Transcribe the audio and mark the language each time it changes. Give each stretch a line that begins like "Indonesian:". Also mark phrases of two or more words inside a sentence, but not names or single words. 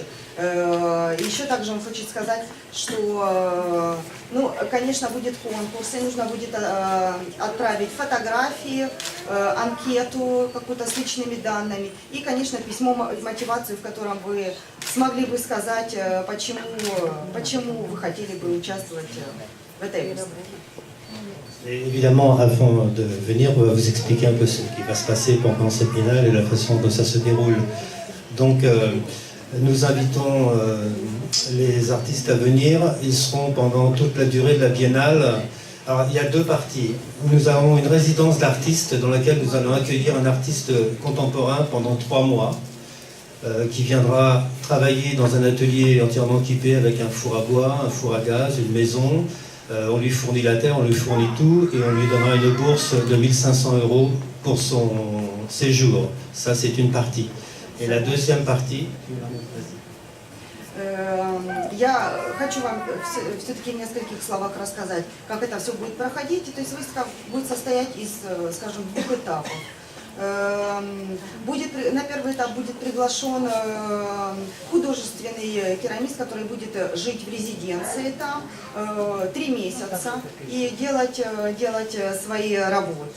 Russian: Еще также он хочет сказать, что, ну, конечно, будет конкурс, и нужно будет отправить фотографии, анкету какую-то с личными данными и, конечно, письмо мотивацию, в котором вы смогли бы сказать, почему вы хотели бы участвовать в этой выставке.
French: Et évidemment, avant de venir, on va vous expliquer un peu ce qui va se passer pendant cette biennale et la façon dont ça se déroule. Donc, nous invitons les artistes à venir. Ils seront pendant toute la durée de la biennale. Alors, il y a deux parties. Nous avons une résidence d'artistes dans laquelle nous allons accueillir un artiste contemporain pendant 3 mois qui viendra travailler dans un atelier entièrement équipé avec un four à bois, un four à gaz, une maison. On lui fournit la terre, on lui fournit tout et on lui donnera une bourse de 1 500 € pour son séjour. Ça, c'est une partie. Et la deuxième partie...
Russian: Я хочу вам все-таки в нескольких словах рассказать, как это все будет проходить. То есть выставка будет состоять из, скажем, 2 этапов. На первый этап будет приглашен художественный керамист, который будет жить в резиденции там 3 месяца и делать свои работы.